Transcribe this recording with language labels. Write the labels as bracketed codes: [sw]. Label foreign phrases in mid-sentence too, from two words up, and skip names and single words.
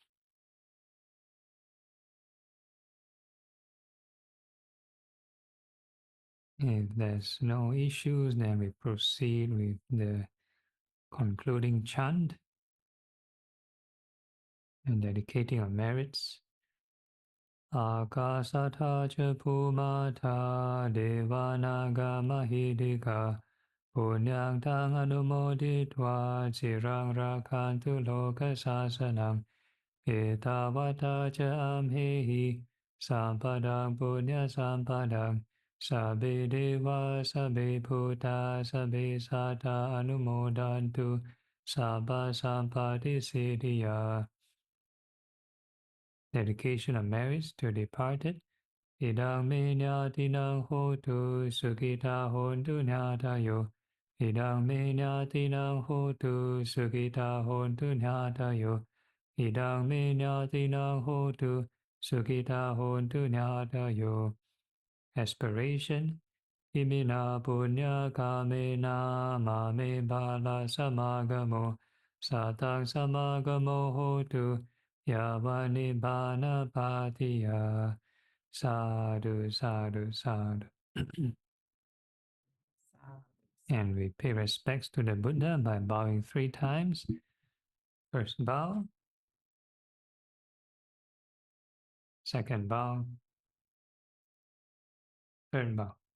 [en] If there's no issues, then we proceed with the concluding chant. and dedicating our merits. [pi] Akasatha ca Bhumata Devanaga Mahidika Punyang tang anumoditva Cirang rakantu loka sasanam Etavata ca amhehi Sampadang punya sampadang Sabe deva sabe bhuta sabe sata anumodantu Sabba sampati siddhya. [en] Dedication of merits to departed. [pi] Idang me nyatinang hotu sukita hontu nyatayo. Idang me nyatinang hotu sukita hontu nyatayo. Idang me nyatinang hotu sukita hontu nyatayo. [en] Aspiration. [pi] Imina punya kamena mame bala samagamo. Satang samagamo hotu yavani bana patiya. Sadhu, sadhu, sadhu. [en] And we pay respects to the Buddha by bowing 3 times. First bow, second bow, third bow.